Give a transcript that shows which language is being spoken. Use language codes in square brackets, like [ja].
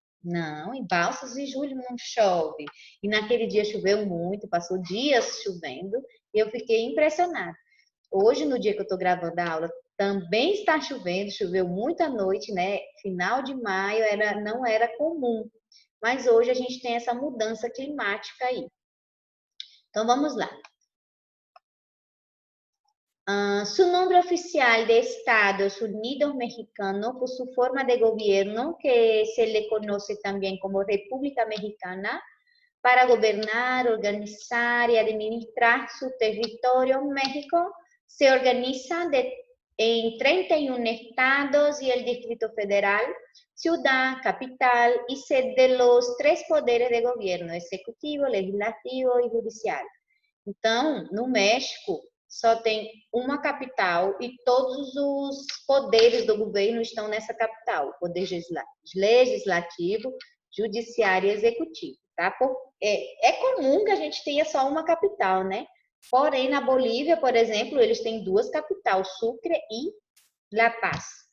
[pt] Não, em Balsas de julho não chove. E naquele dia choveu muito, passou dias chovendo, e eu fiquei impressionada. Hoje, no dia que eu estou gravando a aula, também está chovendo, choveu muito à noite, né? Final de maio não era comum, mas hoje a gente tem essa mudança climática aí. Então, vamos lá. [es] Su nombre oficial de Estados Unidos Mexicano, por su forma de gobierno, que se le conoce también como República Mexicana, para gobernar, organizar y administrar su territorio, México se organiza en 31 estados y el Distrito Federal, ciudad, capital y sede de los 3 poderes de gobierno, executivo, legislativo y judicial. [pt] Então, no México, só tem uma capital e todos os poderes do governo estão nessa capital. Poder legislativo, judiciário e executivo, tá? É comum que a gente tenha só uma capital, né? Porém, na Bolívia, por exemplo, eles têm 2 capitais, Sucre e La Paz.